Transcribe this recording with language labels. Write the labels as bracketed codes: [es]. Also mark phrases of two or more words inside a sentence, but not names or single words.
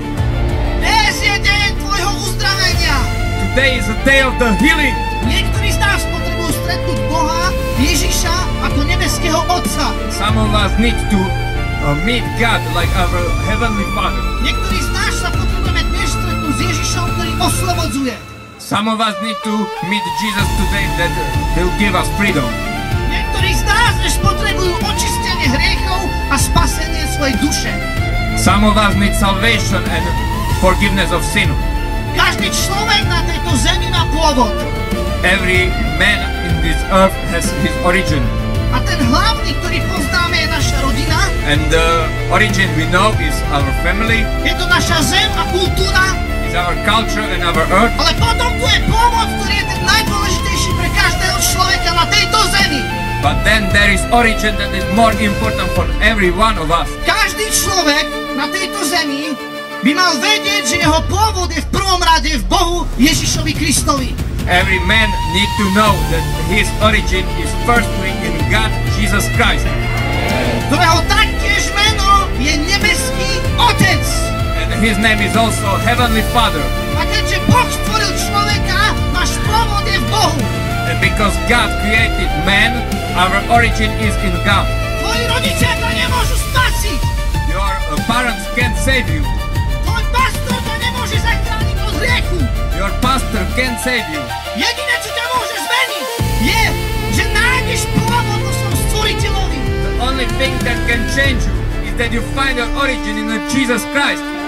[sk] Dnes je deň tvojho uzdravenia. [en] Today is a day of the healing. [sk] Niektorí z nás potrebujú stretnúť Boha, Ježiša, ako nebeského Otca. [en] Some of us need to meet God like our heavenly Father. [sk] Niektorí z nás sa potrebujeme dnes stretnúť s Ježišom, ktorý oslobodzuje. [en] Some of us need to meet Jesus today that will give us freedom. [sk] Niektorí z nás dnes potrebujú očistenie hriechov a spasenie svojej duše. [en] Some of us need salvation and forgiveness of sin. [sk] Každý človek na tejto zemi má pôvod. [en] Every man in this earth has his origin. [sk] A ten hlavný, ktorý poznáme, je naša rodina. [en] And the origin we know is our family. [sk] Je to naša zem a kultúra. [en] Is our culture and our earth. [sk] Ale potom tu je pôvod, ktorý je ten najdôležitejší pre každého človeka na tejto zemi. [en] But then there is origin that is more important for every one of us. [sk] Každý človek na tejto zemi by mal vedieť, že jeho pôvod je v prvom rade v Bohu Ježišovi Kristovi. [en] Every man need to know that his origin is firstly in God Jesus Christ. [sk] Ktorého taktiež meno je nebeský Otec. [en] And his name is also Heavenly Father. [sk] A keďže Boh stvoril človeka, náš pôvod je v Bohu. [en] And because God created man, our origin is in God. [sk] Tvoji rodičia ťa nemôžu spasiť. [en] Your parents can't save you. [sk] Tvoj pastor ťa nemôže zachrániť od hriechu. [en] Your pastor can't save you. [sk] Jediné, čo ťa môže zmeniť, je, že nájdeš pôvod vo svojom stvoriteľovi. [en] The only thing that can change you is that you find your origin in Jesus Christ.